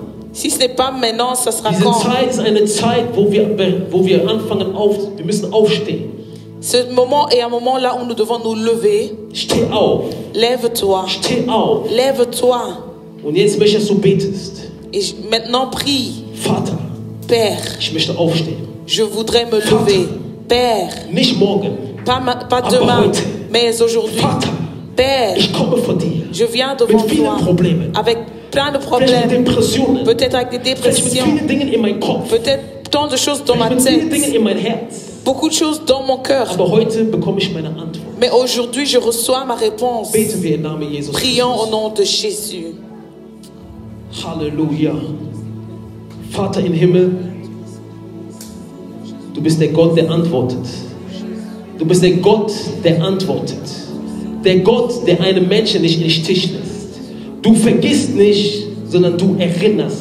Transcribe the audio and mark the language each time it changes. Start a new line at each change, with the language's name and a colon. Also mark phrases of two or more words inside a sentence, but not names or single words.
French: Si ce n'est pas maintenant, ça sera
German: Diese
French: quand?
German: Zeit ist eine Zeit, wo wir anfangen wir müssen aufstehen.
French: Ce moment est un moment là où nous devons nous lever.
German: Steh auf.
French: Lève-toi.
German: Steh auf.
French: Lève-toi.
German: Und jetzt möchte ich, dass du betest.
French: Et maintenant prie.
German: Vater,
French: Père,
German: ich möchte aufstehen.
French: je voudrais me lever. Père,
German: Nicht morgen.
French: pas demain, mais aujourd'hui.
German: Vater,
French: Père,
German: ich komme vor dir.
French: je viens devant
German: Mit vielen
French: toi
German: Problemen.
French: avec plein de
German: Vielleicht mit
French: problèmes.
German: Depressionen.
French: Peut-être avec des
German: Vielleicht mit
French: dépressions.
German: vielen Dingen in meinem Kopf.
French: Peut-être tant de choses dans ma
German: Vielleicht mit vielen Dingen
French: tête.
German: in mein Herz.
French: Beaucoup de choses dans mon cœur.
German: Aber heute bekomme ich meine Antwort.
French: Mais aujourd'hui, je reçois ma réponse.
German: Beten wir im Namen Jesus.
French: Prions au nom de Jésus.
German: Halleluja. Vater im Himmel, du bist der Gott, der antwortet. Du bist der Gott, der antwortet. Der Gott, der einem Menschen nicht in den Stich lässt. Du vergisst nicht, sondern du erinnerst.